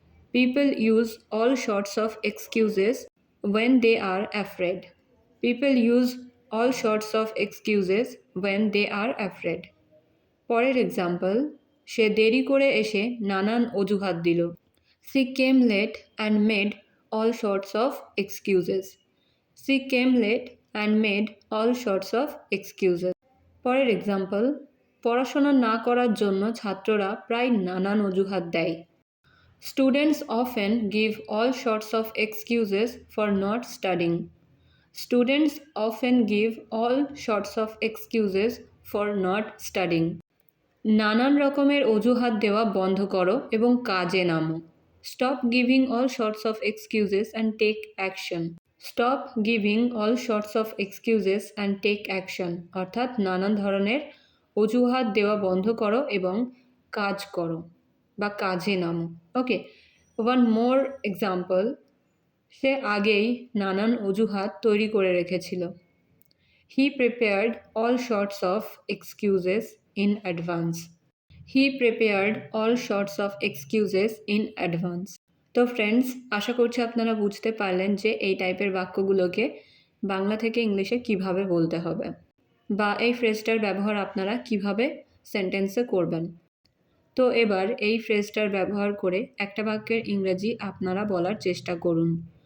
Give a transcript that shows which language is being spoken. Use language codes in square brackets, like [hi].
[en] People use all sorts of excuses when they are afraid. People use all sorts of excuses when they are afraid. [bn] পরের example, সে দেরি করে এসে নানান অজুহাত দিল। [en] She came late and made all sorts of excuses. She came late and made all sorts of excuses. [bn] পরের example, পড়াশোনা না করার জন্য ছাত্ররা প্রায় নানান অজুহাত দেয়। [en] Students often give all sorts of excuses for not studying. Students often give all sorts of excuses for not studying. [bn] নানান রকমের অজুহাত দেওয়া বন্ধ করো এবং কাজে নামো। [en] Stop giving all sorts of excuses and take action. Stop giving all sorts of excuses and take action. [bn] অর্থাৎ নানান ধরনের অজুহাত দেওয়া বন্ধ করো এবং কাজ করো বা কাজে নামো। [en] okay, one more example, [bn] সে আগেই নানান অজুহাত তৈরি করে রেখেছিল। [en] He prepared all sorts of excuses in advance. He prepared all sorts of excuses in advance. [bn] তো ফ্রেন্ডস, আশা করছি আপনারা বুঝতে পারলেন যে এই টাইপের বাক্যগুলোকে বাংলা থেকে ইংলিশে কিভাবে বলতে হবে বা এই ফ্রেজটার ব্যবহার আপনারা কিভাবে সেন্টেন্সে করবেন। তো এবার এই ফ্রেজটার ব্যবহার করে একটা বাক্যের ইংরেজি আপনারা বলার চেষ্টা করুন।